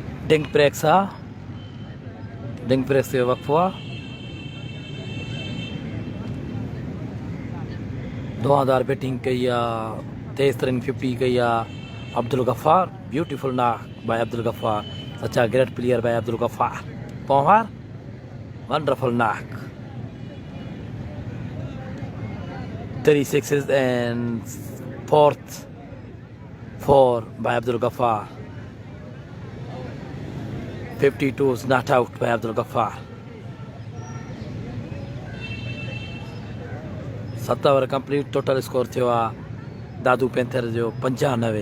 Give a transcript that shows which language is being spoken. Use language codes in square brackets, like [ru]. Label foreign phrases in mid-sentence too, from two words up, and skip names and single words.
[sd] डिंग प्रेक्स आहे, डिंग प्रेक्स जो वक़्फ़ो आहे। दुआदार बैटिंग कई आहे, तेज़ तरीन 50 कई आहे अब्दुल गफ़ार। [en] Beautiful knock by Abdul Ghaffar, such a great player by Abdul Ghaffar. Power wonderful knock, 3 sixes and fourth 4 by Abdul Ghaffar. 52 is not out by Abdul Ghaffar. 7 over complete, total score [sd] थियो आहे दादू पैंथर जो 95।